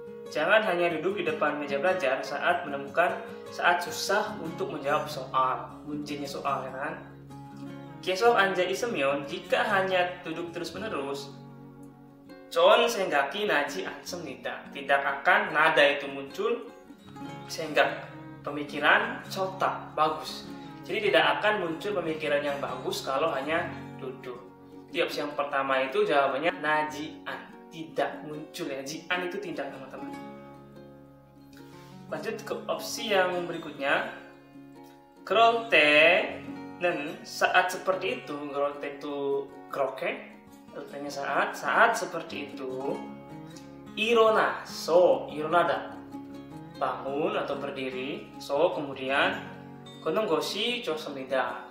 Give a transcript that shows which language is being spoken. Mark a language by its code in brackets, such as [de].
[id] Jangan hanya duduk di depan meja belajar saat susah untuk menjawab soal. Munjinya soal ya kan. [ko] 계속 앉아 있으면 [id] jika hanya duduk terus menerus, [ko] 좋은 생각이 나지 않습니다. [id] Tidak akan nada itu muncul. [ko] 생각 [id] pemikiran, [ko] 좋다 [id] bagus. Jadi tidak akan muncul pemikiran yang bagus kalau hanya duduk. Di opsi yang pertama itu jawabannya najian, tidak muncul ya. Jian itu tidak teman-teman. Lanjut ke opsi yang berikutnya. [ko] 그럴 때는 [id] saat seperti itu, [ko] 그럴 때 [id] itu [ko] 그렇게, [id] artinya saat seperti itu. [ko] 일어나다, [id] bangun atau berdiri. kemudian [ko] 걷는 것이 좋습니다.